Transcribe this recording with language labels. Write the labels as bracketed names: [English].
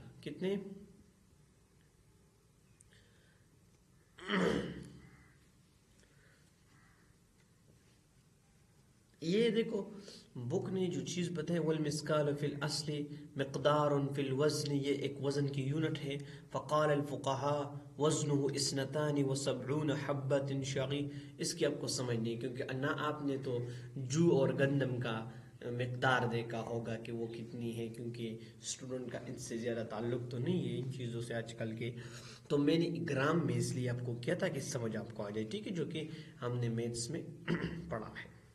[Urdu] کتنے؟ یہ دیکھو بک نے جو چیز بتائی، [Arabic] والمسکال فی الاصل مقدار فی الوزن، [Urdu] یہ ایک وزن کی یونٹ ہے. [Arabic] فقال الفقہاء وزنه 72 حبۃ شعیر. [Urdu] اس کی آپ کو سمجھ نہیں، کیونکہ نہ آپ نے تو جو اور گندم کا مقدار دیکھا ہوگا کہ وہ کتنی ہے، کیونکہ اسٹوڈنٹ کا ان سے زیادہ تعلق تو نہیں ہے ان چیزوں سے آج کل کے. تو میں نے گرام میں اس لیے آپ کو کیا تھا کہ سمجھ آپ کو آ جائے، ٹھیک ہے، جو کہ ہم نے میتھس میں پڑھا ہے.